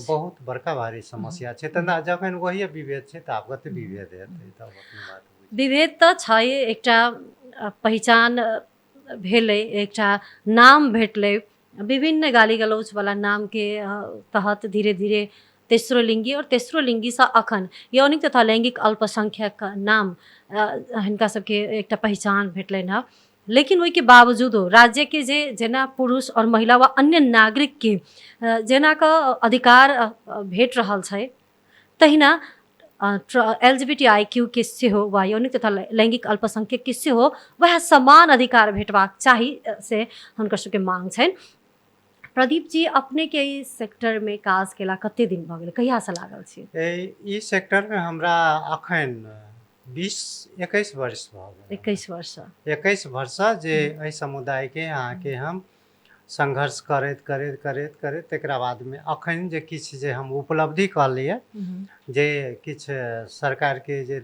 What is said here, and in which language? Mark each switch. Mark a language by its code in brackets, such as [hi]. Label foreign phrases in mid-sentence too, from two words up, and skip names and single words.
[mai] बहुत बड़का भारी समस्या छै त जखन वही विभेद छै त आब कते विभेद हेतै तब अपनी बात विभेद त छै एकटा पहचान भेलै एकटा नाम भेटलै विभिन्न गाली गलौच वाला नाम के तहत धीरे धीरे [ne] तेस्रो लिंगी [mai] और [ne] तेस्रो लिंगी [mai] से अखन यौनिक तथा लैंगिक अल्पसंख्यक नाम हिनका सबके एकटा पहचान भेटलनि हँ लेकिन ओहि के बावजूदो राज्य के जेना पुरुष और महिला वा अन्य नागरिक के जेना का अधिकार भेट रहल छै तहिना LGBTIQ के सेहो वा यौनिक तथा लैंगिक अल्पसंख्यक के सेहो वह समान अधिकार भेटबाक चाही से हुनकर सबके मांग छनि। प्रदीप जी अपने के ई सेक्टर में काज केला कते दिन भ गेल कहिया से लागल छी ई सेक्टर में हमरा अखन 20-21 वर्ष भ गेल 21 वर्ष जे एहि समुदाय के अहाँ के हम संघर्ष करैत करैत करैत करैत तेकरा बाद में अखन जे किछ जे हम उपलब्धि कहलिए जे किछ सरकार के जे